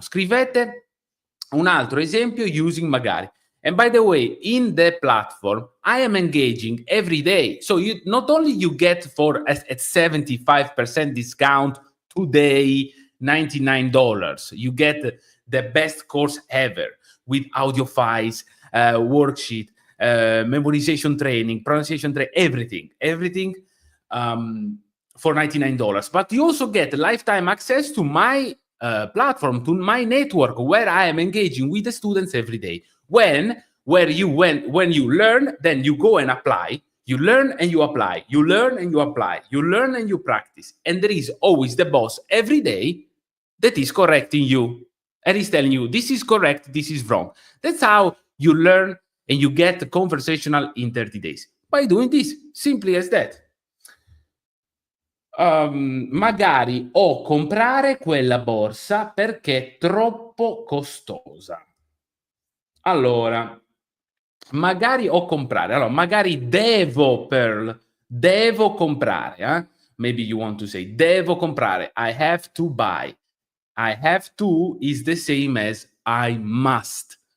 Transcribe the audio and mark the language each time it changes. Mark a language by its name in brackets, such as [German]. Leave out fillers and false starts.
[Italian] Scrivete un altro esempio [English] using [Italian] magari. [English] And by the way, in the platform, I am engaging every day. So you not only you get for at 75% discount today, $99. You get the best course ever with audio files, worksheet, memorization training, pronunciation training, everything for $99. But you also get lifetime access to my platform, to my network, where I am engaging with the students every day. When you learn, then you go and apply. You learn and you apply. You learn and you apply. You learn and you practice. And there is always the boss every day that is correcting you and is telling you this is correct, this is wrong. That's how you learn and you get conversational in 30 days. By doing this, simply as that. [Italian] Magari o comprare quella borsa perché è troppo costosa. Allora, magari o comprare. Allora, magari devo comprare. [English] Maybe you want to say [Italian] devo comprare. [English] I have to buy. I have to is the same as I must.